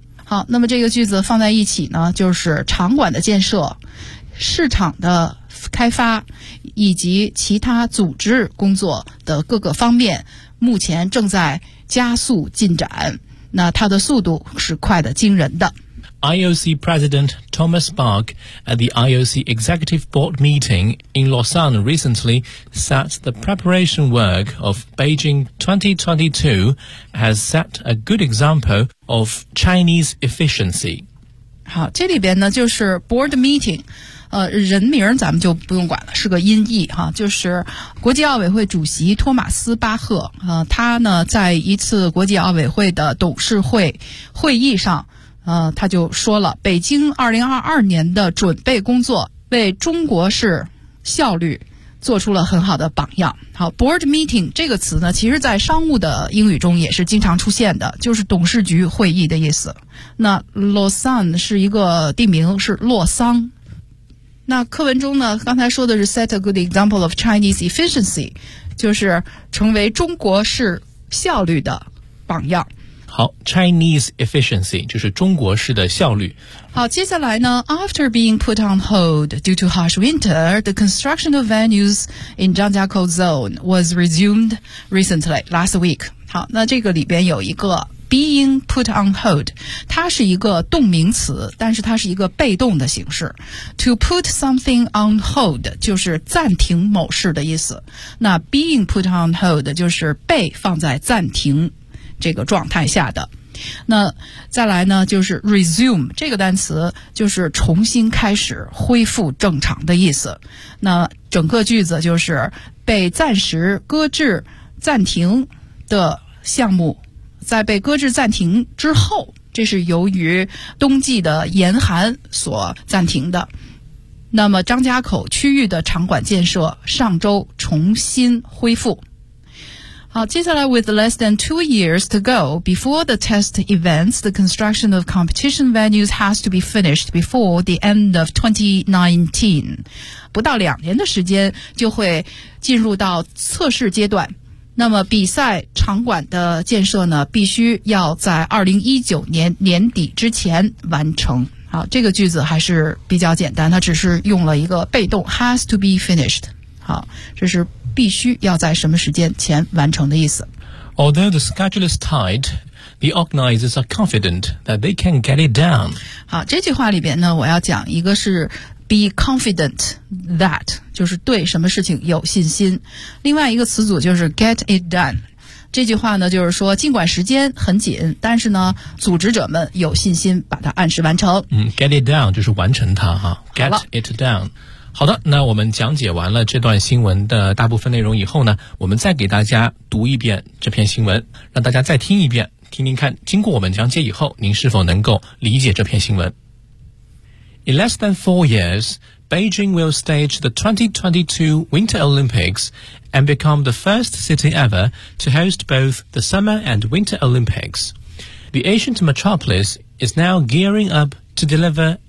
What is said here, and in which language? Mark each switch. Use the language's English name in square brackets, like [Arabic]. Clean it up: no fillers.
[Chinese] 好，那么这个句子放在一起呢，就是场馆的建设、市场的开发以及其他组织工作的各个方面目前正在加速进展，那它的速度是快得惊人的。 [English] IOC President Thomas Bach at the IOC Executive Board meeting in Lausanne recently said the preparation work of Beijing 2022 has set a good exampleof Chinese efficiency。 [Chinese] 好，这里边呢就是 board meeting， 人名咱们就不用管了，是个音译哈，就是国际奥委会主席托马斯巴赫，他呢在一次国际奥委会的董事会会议上，他就说了，北京2022年的准备工作为中国式效率做出了很好的榜样。好， board meeting 这个词呢，其实在商务的英语中也是经常出现的，就是董事局会议的意思。那 Lausanne 是一个地名，是洛桑。那课文中呢，刚才说的是 [English] set a good example of Chinese efficiency， [Chinese] 就是成为中国式效率的榜样。好， Chinese efficiency 就是中国式的效率。好，接下来呢， [English] After being put on hold due to harsh winter, the construction of venues in Zhangjiakou zone was resumed recently, last week。 [Chinese] 好，那这个里边有一个 being put on hold， 它是一个动名词，但是它是一个被动的形式。 [English] To put something on hold [Chinese] 就是暂停某事的意思，那 [English] being put on hold [Chinese] 就是被放在暂停这个状态下的。那再来呢，就是 resume 这个单词，就是重新开始、恢复正常的意思。那整个句子就是被暂时搁置、暂停的项目，在被搁置暂停之后，这是由于冬季的严寒所暂停的。那么张家口区域的场馆建设上周重新恢复。好，接下来 [English] with less than 2 years to go before the test events, the construction of competition venues has to be finished before the end of 2019. [Chinese] 不到两年的时间就会进入到测试阶段。那么比赛场馆的建设呢，必须要在2019年年底之前完成。好，这个句子还是比较简单，它只是用了一个被动 [English] has to be finished。 [Chinese] 好，这是必须要在什么时间前完成的意思。 [English] Although the schedule is tight, the organizers are confident that they can get it done. [Chinese] 好，这句话里边呢，我要讲一个是 [English] be confident that， [Chinese] 就是对什么事情有信心。另外一个词组就是 [English] get it done。 [Chinese] 这句话呢，就是说尽管时间很紧，但是呢，组织者们有信心把它按时完成。 [English] Get it done [Chinese] 就是完成它哈。 [English] Get it done。 [Chinese] 好的，那我们讲解完了这段新闻的大部分内容以后呢，我们再给大家读一遍这篇新闻，让大家再听一遍，听听看经过我们讲解以后，您是否能够理解这篇新闻。 [English] In less than 4 years, Beijing will stage the 2022 Winter Olympics and become the first city ever to host both the Summer and Winter Olympics. The ancient metropolis is now gearing up to deliver